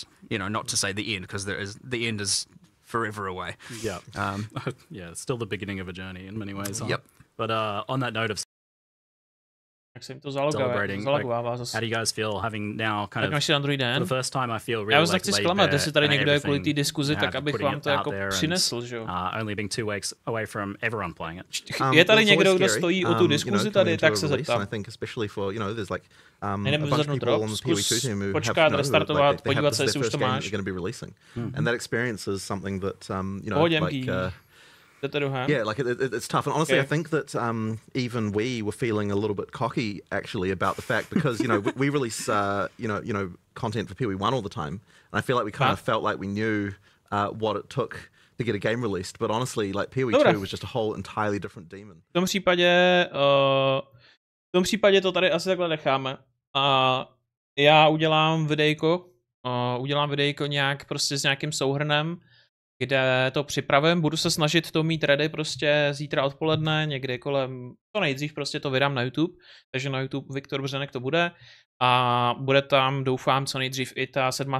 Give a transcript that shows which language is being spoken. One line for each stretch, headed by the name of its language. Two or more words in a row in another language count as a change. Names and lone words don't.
English: Not to say the end, because the end is forever away. Yeah, it's still the beginning of a journey in many ways. Yep. But on that note of celebrating, how do you guys feel having now kind of for the first time I feel really
Czech: já vás nechci zklamat, jestli tady někdo je kvůli té diskuzi, tak abych vám to jako přinesl, že jo.
English: Only being 2 weeks away from everyone playing it.
Czech: Je tady někdo, kdo stojí o tu diskuzi tady, tak se zeptám.
English: I think especially for, there's like a bunch of people on the PoE2 team who
Czech: počkat, restartovat, podívat se, jestli už to máš.
English: Going to be releasing. And that experience is something that like yeah, like it's tough, and honestly, I think that even we were feeling a little bit cocky actually about the fact because we release content for PoE1 all the time, and I feel like we kind of felt like we knew what it took to get a game released, but honestly, like PoE2 was just a whole entirely different demon.
Czech: V tom případě to tady asi takhle necháme. A já udělám videjko nějak prostě s nějakým souhrnem, kde to připravím, budu se snažit to mít ready prostě zítra odpoledne, někdy kolem, to nejdřív prostě to vydám na YouTube, takže na YouTube Viktor Břenek to bude a bude tam, doufám, co nejdřív i ta 7.